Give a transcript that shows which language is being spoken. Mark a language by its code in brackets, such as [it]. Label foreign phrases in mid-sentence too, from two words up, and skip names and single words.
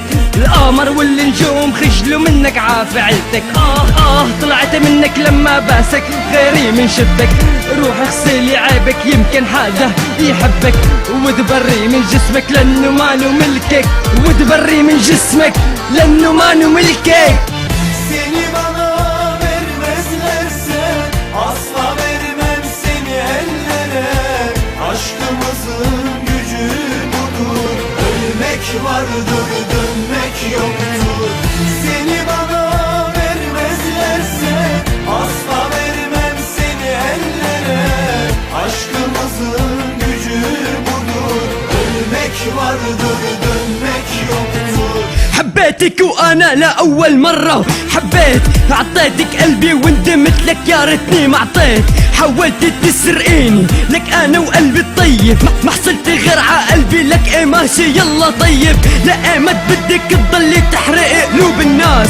[ar] القمر والنجوم خجلوا منك عافعلتك. طلعت منك لما باسك غيري من شدك. روح اغسلي عيبك يمكن حدا يحبك، وتبري من جسمك لانه مانو ملكك، وتبري من جسمك لانه مانو ملكك. [tr] Seni bana vermezlerse asla vermem seni ellere. Aşkımızın gücü budur, ölmek vardır dönmek yoktur. Seni bana vermezlerse asla vermem seni ellere. Aşkımızın gücü budur, ölmek vardır dönmek yoktur. [ar] حبيتك وانا لاول مرة حبيت، عطيتك قلبي وندمت لك يا ريتني ما عطيت. حاولت تسرقيني لك انا وقلبي الطيب، ما حصلت غير ع قلبي لك. ايه ماشي يلا طيب، لا ايه ما بدك تضلي تحرق قلوب الناس.